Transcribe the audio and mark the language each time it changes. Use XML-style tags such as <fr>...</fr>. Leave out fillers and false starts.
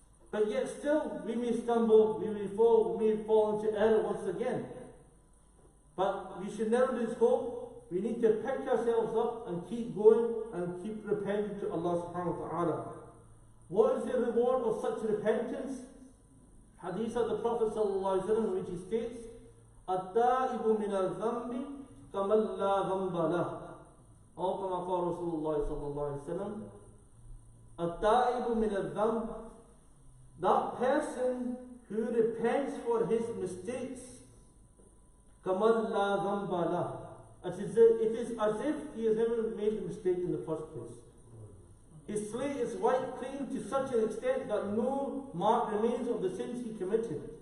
<en>But yet still, we may stumble, we may fall into error once again. But we should never lose hope. We need to pick ourselves up and keep going and keep repenting to Allah subhanahu wa ta'ala. What is the reward of such repentance? Hadith of the Prophet sallallahu alaihi wasallam, which he states,</en> <ar>التائب من الذنب كمن لا ذنب له أو كما قال رسول الله صلى الله عليه وسلم. التائب من الذنب,</ar> <en>that person who repents for his mistakes,</en> <ar>كمن لا ذنب له,</ar> <en>it is as if he has never made a mistake in the first place. His slate is wiped clean to such an extent that no mark remains of the sins he committed.</en>